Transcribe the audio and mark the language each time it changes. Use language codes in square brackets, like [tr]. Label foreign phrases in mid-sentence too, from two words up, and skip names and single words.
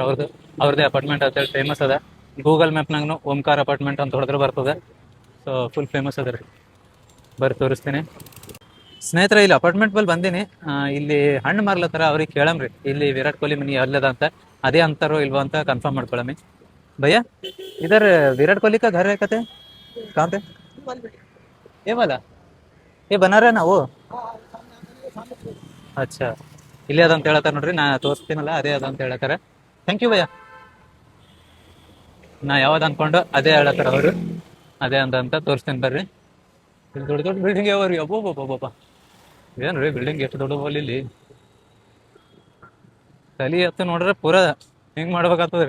[kn] ಅವ್ರದ್ದೇ ಅಪಾರ್ಟ್ಮೆಂಟ್ ಅಂತೇಳಿ ಫೇಮಸ್ ಅದ. ಗೂಗಲ್ ಮ್ಯಾಪ್ನಾಗೂ ಓಂಕಾರ ಅಪಾರ್ಟ್ಮೆಂಟ್ ಅಂತ ಹೊಡೆದ್ರೆ ಬರ್ತದೆ. [en] so full famous [kn] ಅದ ರೀ. ಬರ್ರಿ ತೋರಿಸ್ತೀನಿ ಸ್ನೇಹಿತರೆ. ಇಲ್ಲಿ ಅಪಾರ್ಟ್ಮೆಂಟ್ ಬಲ್ಲಿ ಬಂದೀನಿ. ಇಲ್ಲಿ ಹಣ್ಣು ಮಾರ್ಲತ್ತಾರ. ಅವ್ರಿಗೆ ಕೇಳಮ್ರಿ ಇಲ್ಲಿ ವಿರಾಟ್ ಕೊಹ್ಲಿ ಮನಿ ಅಲ್ಲದ ಅಂತ. ಅದೇ ಅಂತಾರೋ ಇಲ್ವೋ ಅಂತ ಕನ್ಫರ್ಮ್ ಮಾಡ್ಕೊಳಮಿ. [hi] भैया इधर विराट कोहली का घर है कहते हैं, कहाँ पे? ये वाला, ये बना रहे ना वो? अच्छा, [kn] ಇಲ್ಲೇ ಅದಂತ ಹೇಳತ್ತಾರ ನೋಡ್ರಿ. ನಾ ತೋರಿಸ್ತೀನಲ್ಲ ಅದೇ ಅದಂತ ಹೇಳತ್ತಾರ. [en] thank you [kn] ಭಯ್ಯ. ನಾ ಯಾವ್ದು ಅನ್ಕೊಂಡು ಅದೇ ಹೇಳತ್ತಾರ ಅವರು. ಅದೇ ಅಂತ ತೋರಿಸ್ತೀನಿ ಬರ್ರಿ. ಇಲ್ಲಿ ದೊಡ್ಡ ಬಿಲ್ಡಿಂಗ್ ಯಾವ ರೀ. ಅಬ್ಬೋಬ್ಬ ಏನು ರೀ ಬಿಲ್ಡಿಂಗ್ ಎಷ್ಟು ದೊಡ್ಡ ಹೋಲ್. ಇಲ್ಲಿ ತಲೆ ಎತ್ತು ನೋಡ್ರೆ ಪೂರಾ ಹಿಂಗೆ ಮಾಡ್ಬೇಕಾಗ್ತದ್ರಿ.